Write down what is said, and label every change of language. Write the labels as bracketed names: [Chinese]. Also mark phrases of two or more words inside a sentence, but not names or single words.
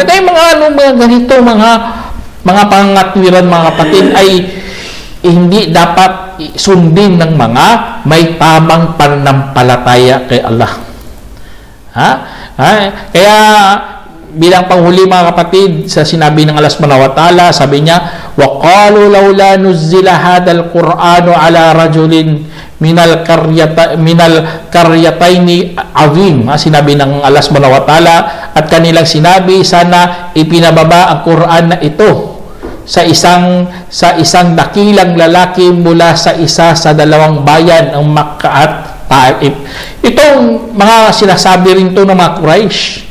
[Filipino] Kaya mga ganito, mga pangatwiran mga kapatid ay hindi dapat sundin ng mga may tamang pananampalataya kay Allah. Kaya bilang panghuli mga kapatid sa sinabi ng Allah [Arabic] سبحانه وتعالى, [Filipino] sabi niya, [Arabic] وقالوا لولا نزل هذا القرآن على رجل من القريتين عظيم. [Filipino] Sinabi ng Allah [Arabic] سبحانه وتعالى, [Filipino] at kanilang sinabi, sana ipinababa ang Quran na ito sa isang dakilang lalaki mula sa isa sa dalawang bayan, ang Makkah at Taif. Itong mga sinasabi rin to ng mga Quraysh.